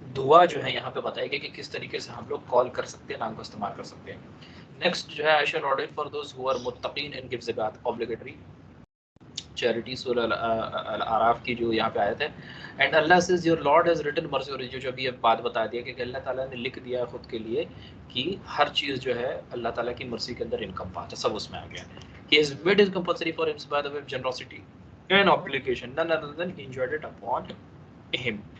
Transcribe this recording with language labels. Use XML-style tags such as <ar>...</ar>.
<hi>दुआ जो है यहाँ पे बताएगी कि किस तरीके से हम लोग कॉल कर सकते हैं, नाम को इस्तेमाल कर सकते हैं।</hi> <en>next जो है I shall ordain for those who are muttaqin and give zakat, obligatory charity,</en> <hi>सूरह अल-आराफ की जो यहाँ पे आयत है।</hi> <en>and Allah says your lord has written mercy,</en> <hi>और जो अभी बात बता दिया कि अल्लाह ताला ने लिख दिया खुद के लिए कि हर चीज़ जो है अल्लाह ताला की मर्सी के अंदर इनकम्पास है, सब उसमें आ गया।</hi> <en>He has made it compulsory for him by the way of generosity and obligation, none other than enjoyed it upon him.</en>